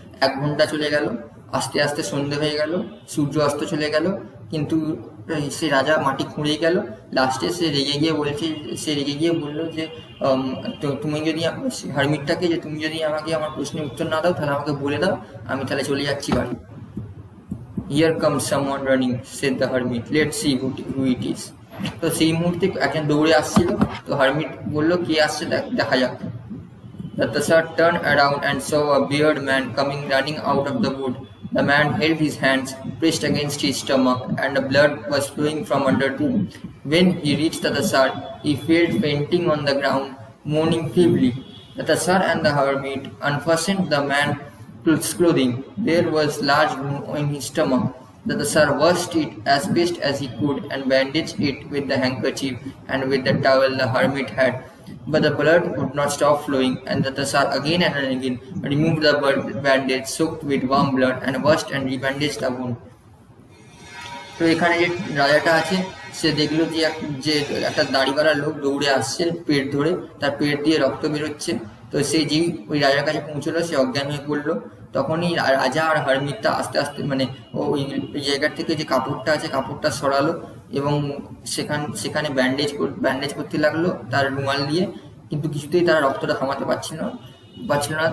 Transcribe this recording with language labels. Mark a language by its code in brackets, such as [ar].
[bn] 1 ঘন্টা চলে গেল, আস্তে আস্তে সন্ধে হয়ে গেল, সূর্য অস্ত চলে গেল, কিন্তু সে রাজা মাটি খুঁড়েই গেল। লাস্টে সে রেগে গিয়ে বললো যে তুমি যদি হারমিটটাকে যে তুমি যদি আমাকে আমার প্রশ্নের উত্তর না দাও তাহলে আমাকে বলে দাও, আমি তাহলে চলে যাচ্ছি বাড়ি। [en] "Here comes someone running," said the hermit. "Let's see who it is." [bn] তো সেই মুহূর্তে একজন দৌড়ে আসছিল। তো হারমিট বললো কে আসছে দেখা যাক। [en] The Tassar turned around and saw a bearded man coming running out of the wood. The man held his hands pressed against his stomach, and the blood was flowing from under them. When he reached the Tassar, he fell fainting on the ground, moaning feebly. The Tassar and the hermit unfastened the man's clothing. There was large wound in his stomach. The Tassar washed it as best as he could and bandaged it with the handkerchief and with the towel the hermit had. But the blood would not stop flowing, and the Tassar again and again removed the bandage soaked with warm blood and washed and rebandaged the wound. [bn] তো এখানে যে রাজাটা আছে সে দেখলো যে একটা দাড়িওয়ালা লোক দৌড়ে আসছে পেট ধরে, তার পেট দিয়ে রক্ত বেরোচ্ছে। তো সে যেই ওই রাজার কাছে পৌঁছলো সে অজ্ঞান হয়ে পড়লো। তখনই রাজা আর হারমিটটা আস্তে আস্তে মানে ওই জায়গার থেকে যে কাপড়টা আছে কাপড়টা সরালো এবং সেখানে ব্যান্ডেজ করতে লাগলো তার রুমাল দিয়ে, কিন্তু কিছুতেই তারা রক্তটা থামাতে পারছিল না।